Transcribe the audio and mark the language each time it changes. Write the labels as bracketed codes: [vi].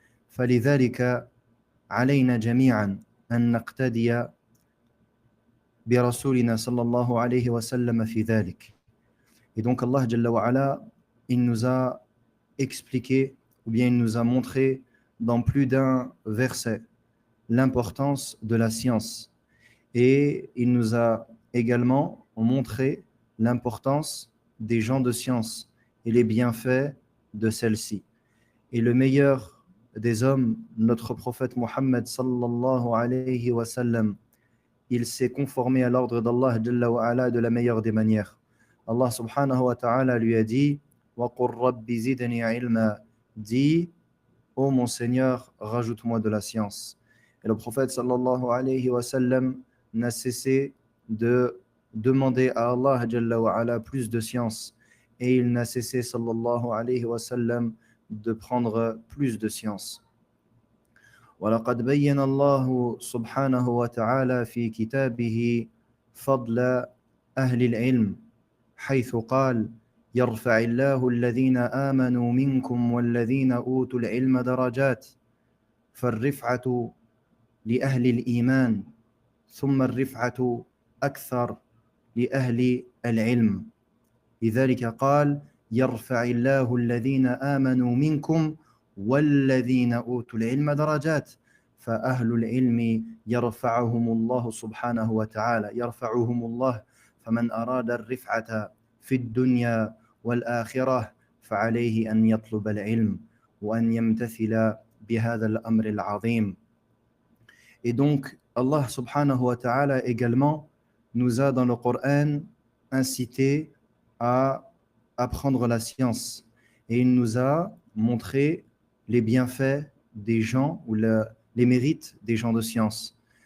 [ar] فلذلك علينا جميعا أن نقتدي برسولنا صلى الله عليه وسلم في ذلك. [fr] Et donc Allah Jalla wa Ala, il nous a expliqué, ou bien il nous a montré dans plus d'un verset l'importance de la science, et il nous a également montré l'importance des gens de science et les bienfaits de celle-ci. Et le meilleur des hommes, notre prophète Muhammad sallallahu alayhi wa sallam, il s'est conformé à l'ordre d'Allah Jalla wa Ala de la meilleure des manières. Allah subhanahu wa ta'ala lui a dit [ar] وَقُلْ رَبِّ زِدْنِي عِلْمًا, [fr] dit ô mon Seigneur, rajoute-moi de la science. Et le prophète sallallahu alayhi wa sallam n'a cessé de demander à Allah Jalla wa Ala plus de science, et il n'a cessé sallallahu alayhi wa sallam de prendre plus de science. [ar] وَلَقَدْ بَيَّنَ اللَّهُ سُبْحَانَهُ وَتَعَالَى فِي كِتَابِهِ فَضْلَ أَهْلِ الْعِلْمِ حيث قال يرفع الله الذين آمنوا منكم والذين أوتوا العلم درجات، فالرفعة لأهل الإيمان ثم الرفعة أكثر لأهل العلم، لذلك قال يرفع الله الذين آمنوا منكم والذين أوتوا العلم درجات، فأهل العلم يرفعهم الله سبحانه وتعالى، يرفعهم الله. فمن أراد الرفعة في الدنيا والآخرة فعليه أن يطلب العلم وأن يمتثل بهذا الأمر العظيم. [fr] Et donc Allah subhanahu wa ta'ala également nous a dans le Coran incité à apprendre la science et il nous a montré les bienfaits des gens ou les mérites des gens de science.